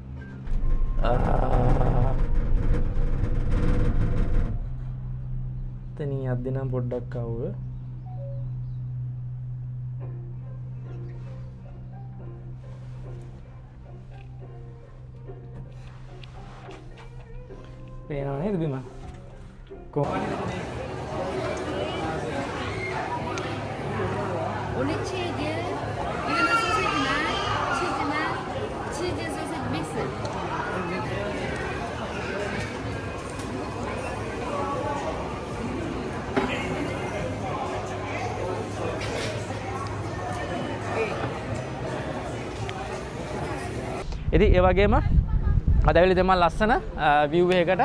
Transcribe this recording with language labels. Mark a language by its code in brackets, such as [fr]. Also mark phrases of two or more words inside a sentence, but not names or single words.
[si] එතන යද්දි නම් පොඩ්ඩක් අවුල්. පේනව නේද බිම? [ko] 오늘 치즈, 이거는 소시지나 치즈나 치즈 소시지 믹스. [si] ඉතින් ඒ වගේම අද ඇවිල්ලා තමයි ලස්සන view එකකට.